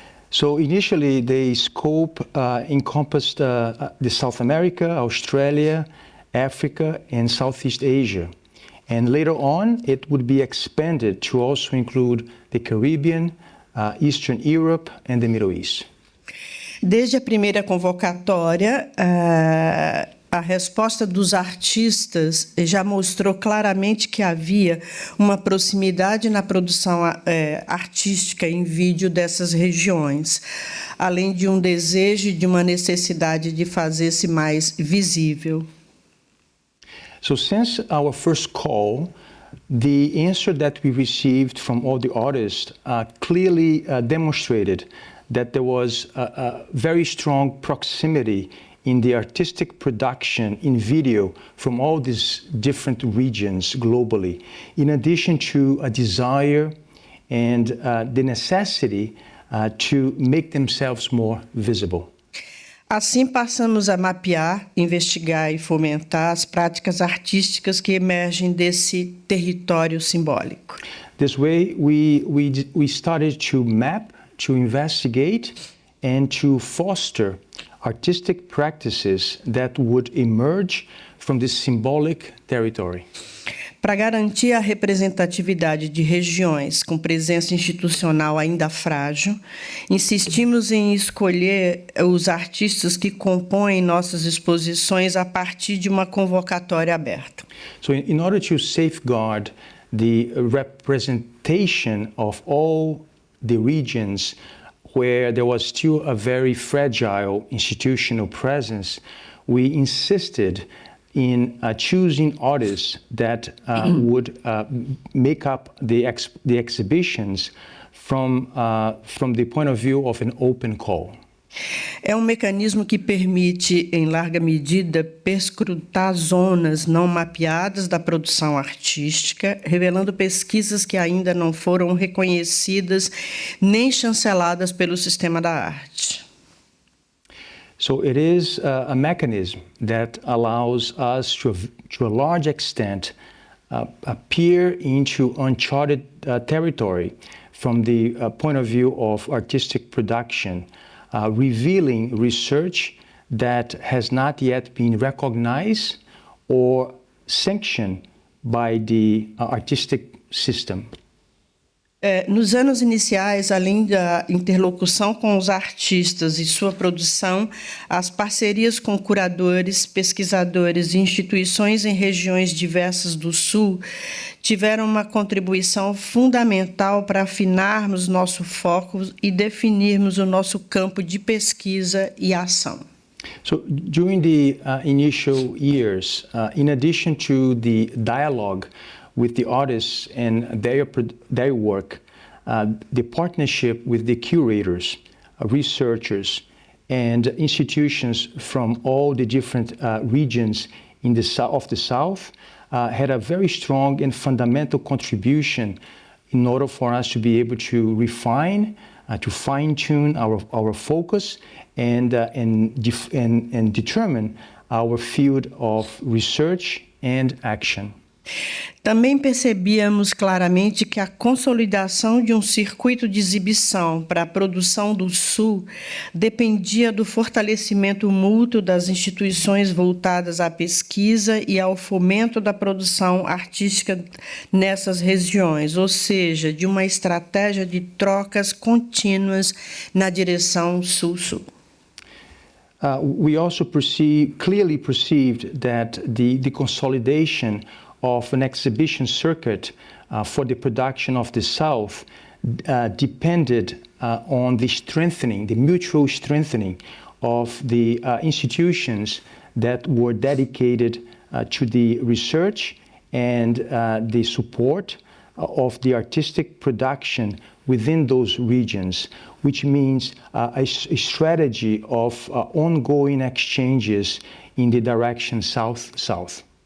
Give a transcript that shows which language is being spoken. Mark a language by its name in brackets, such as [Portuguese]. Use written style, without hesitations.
[English] So initially, the scope encompassed the South America, Australia, Africa, and Southeast Asia. And later on, it would be expanded to also include the Caribbean, Eastern Europe, and the Middle East. [Portuguese] Desde a primeira convocatória, a resposta dos artistas já mostrou claramente que havia uma proximidade na produção artística em vídeo dessas regiões, além de um desejo e de uma necessidade de fazer-se mais visível. [English] So since our first call, the answer that we received from all the artists clearly demonstrated that there was a very strong proximity in the artistic production in video from all these different regions globally, in addition to a desire and the necessity to make themselves more visible. [Portuguese] Assim, passamos a mapear, investigar e fomentar as práticas artísticas que emergem desse território simbólico. [English] This way, we started to map, to investigate, and to foster artistic practices that would emerge from this symbolic territory. [Portuguese] Para garantir a representatividade de regiões com presença institucional ainda frágil, insistimos em escolher os artistas que compõem nossas exposições a partir de uma convocatória aberta. [English] So in order to safeguard the representation of all the regions where there was still a very fragile institutional presence, we insisted in choosing artists that would make up the exhibitions from the point of view of an open call. [Portuguese] É um mecanismo que permite, em larga medida, perscrutar zonas não mapeadas da produção artística, revelando pesquisas que ainda não foram reconhecidas nem chanceladas pelo sistema da arte. [English] So it is a mechanism that allows us to a large extent, peer into uncharted territory from the point of view of artistic production, revealing research that has not yet been recognized or sanctioned by the artistic system. [Portuguese] Nos anos iniciais, além da interlocução com os artistas e sua produção, as parcerias com curadores, pesquisadores e instituições em regiões diversas do Sul tiveram uma contribuição fundamental para afinarmos nosso foco e definirmos o nosso campo de pesquisa e ação. [English] So during the initial years, in addition to the dialogue with the artists and their work, the partnership with the curators, researchers, and institutions from all the different regions in of the South had a very strong and fundamental contribution in order for us to be able to refine, to fine-tune our focus and determine our field of research and action. [Portuguese] Também percebíamos claramente que a consolidação de um circuito de exibição para a produção do Sul dependia do fortalecimento mútuo das instituições voltadas à pesquisa e ao fomento da produção artística nessas regiões, ou seja, de uma estratégia de trocas contínuas na direção Sul-Sul. [English] We also clearly perceived that the consolidation of an exhibition circuit for the production of the South depended on the mutual strengthening of the institutions that were dedicated to the research and the support of the artistic production within those regions, which means a strategy of ongoing exchanges in the direction South-South.